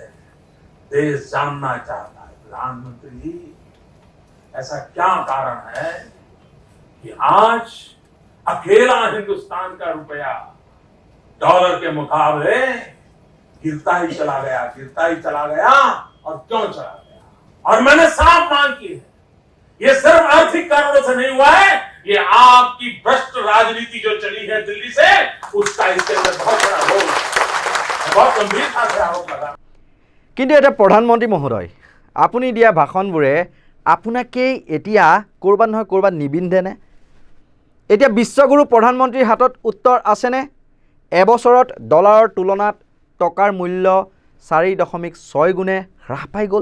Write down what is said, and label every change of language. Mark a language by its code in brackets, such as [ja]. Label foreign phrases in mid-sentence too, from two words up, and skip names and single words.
[hi] देश जानना चाहता है प्रधानमंत्री जी ऐसा क्या कारण है कि आज अकेला हिंदुस्तान का रुपया डॉलर के मुकाबले गिरता ही चला गया और क्यों चला गया? और मैंने साफ मांग की है, ये सिर्फ आर्थिक कारणों से नहीं हुआ है, ये आपकी भ्रष्ट राजनीति जो चली है दिल्ली से उसका इसके अंदर बहुत बड़ा रोल है। बहुत गंभीरता से आरोप लगा। [as] কিন্তু এটা প্ৰধানমন্ত্ৰী মহোদয়, আপুনি দিয়া ভাষণবোৰে আপোনাকেই এতিয়া ক'ৰবাত নহয় ক'ৰবাত নিবিন্ধেনে? এতিয়া বিশ্বগুৰু প্ৰধানমন্ত্ৰীৰ হাতত উত্তৰ আছেনে? এবছৰত ডলাৰৰ তুলনাত টকাৰ মূল্য 4.6 গুণে হ্ৰাস পাই গ'ল।